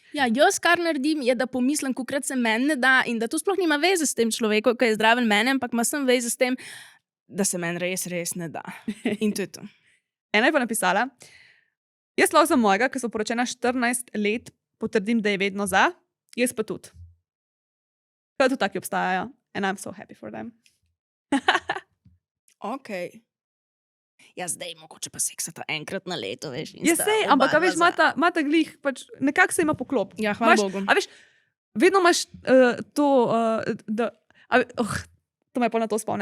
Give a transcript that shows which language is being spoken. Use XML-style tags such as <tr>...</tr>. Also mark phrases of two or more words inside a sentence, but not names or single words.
<sl>Ja, jaz kar naredim, je, da pomislim, kolikrat se meni ne da in da to sploh nima veze s tem človekom, ki je zdraven mene, ampak ima sem veze s tem, da se meni res ne da. In to je to. Ena je pa napisala, jaz lahko za mojega, ki so poročena 14 let, potrdim, da je vedno za, jaz pa tudi. Pa tudi taki obstajajo.</sl> <en>And I'm so happy for them.</en> <sl>Ok. Ja, zdaj mogoče pa seksata enkrat na leto, veš. Ja, sej, ampak a veš, imata glih, pač nekako se ima poklop. Ja, hvala Bogu. A veš, vedno imaš to, to me pa na to spomni.</sl>